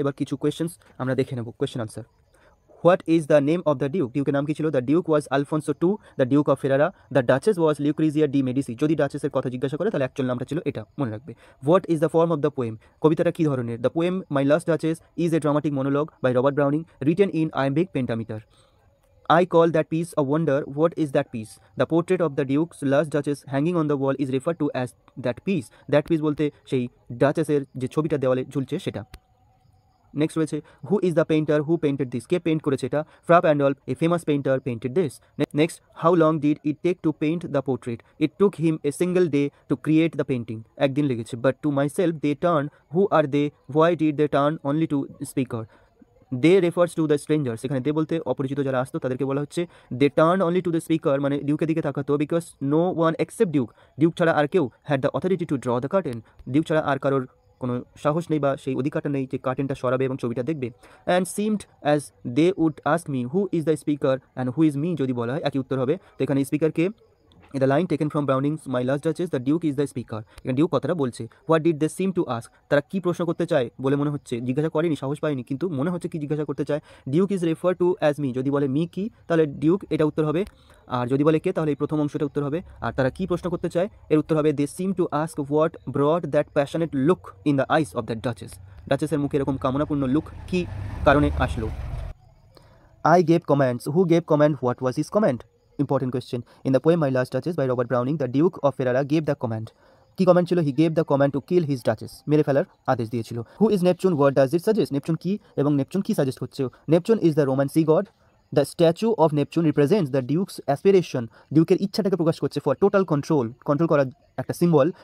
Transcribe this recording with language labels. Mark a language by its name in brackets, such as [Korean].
[Bangla] এবার কিছু কোয়েশ্চেন্স আমরা দেখে নেব, question answer. [English] what is the name of the duke, [Bangla] ডিউকের নাম কি ছিল, [English] The duke was Alfonso two, the duke of Ferrara. The duchess was Lucrezia de Medici, [Bangla] যদি ডাচেসের কথা জিজ্ঞাসা করে তাহলে অ্যাকচুয়াল নামটা ছিল এটা, মনে রাখবে। [English] what is the form of the poem, [Bangla] কবিতাটা কী ধরনের, [English] The poem my last duchess is a dramatic monologue by Robert Browning, written in iambic pentameter. I call that piece a wonder. What is that piece? The portrait of the Duke's last Duchess hanging on the wall is referred to as that piece. [Bangla] That piece বলতে সেই ডাচেসের যে ছবিটা দেওয়ালে ঝুলছে সেটা। [English] next রয়েছে who is the painter who painted this, [Bangla] K paint করেছে এটা, [English] Fra Pandolf, a famous painter painted this. Next, how long did it take to paint the portrait, it took him a single day to create the painting, [Bangla] একদিন লেগেছে। [English] but to myself they turn, who are they, why did they turn only to speaker, they refers to the strangers, [Bangla] এখানে দে বলতে অপরিচিত যারা আসতো তাদেরকে বলা হচ্ছে। [English] they turn only to the speaker, [Bangla] মানে ডিউকের দিকে তাকাতো, [English] because no one except duke, [Bangla] Duke ছাড়া আর কেউ [English] had the authority to draw the curtain, [Bangla] Duke ছাড়া আর কারোর কোনো সাহস নেই বা সেই অধিকারটা নেই যে কার্টেনটা সরাবে এবং ছবিটা দেখবে। [English] and seemed as they would ask me who is the speaker and who is me, [Bangla] যদি বলা হয় একই উত্তর হবে। তো এখানে স্পিকারকে, [English] in the line taken from Browning's My Last Duchess, the Duke is the speaker, [Bangla] এখানে ডিউক কথাটা বলছে। [English] what did they seem to ask, [Bangla] তারা কি প্রশ্ন করতে চায় বলে মনে হচ্ছে, জিজ্ঞাসা করেনি, সাহস পায়নি, কিন্তু মনে হচ্ছে কি জিজ্ঞাসা করতে চায়। [English] duke is refer to as me, [Bangla] যদি বলে মি কি তাহলে ডিউক এটা উত্তর হবে, আর যদি বলে কে তাহলে এই প্রথম অংশটা উত্তর হবে। আর তারা কি প্রশ্ন করতে চায় এর উত্তর হবে [English] they seem to ask what brought that passionate look in the eyes of that duchess, [Bangla] ডাচেসের মুখে এরকম কামনাপূর্ণ লুক কি কারণে আসলো। [English] I gave commands. Who gave command? What was his command? Important question. In the poem My Last Duchess by Robert Browning, the Duke of Ferrara gave the command. [Bangla] কি comment ছিল? [English] he gave the command to kill his duchess, [Bangla] মেরে ফেলার আদেশ দিয়েছিল। [English] who is Neptune, what does it suggest, [Bangla] Neptune কি এবং Neptune কি suggest হচ্ছে? [English] Neptune is the Roman sea god. The statue of Neptune represents the duke's aspiration, [Bangla] ডিউকের ইচ্ছাটাকে প্রকাশ করছে [English] for total control, [Bangla] control করার একটা সিম্বল।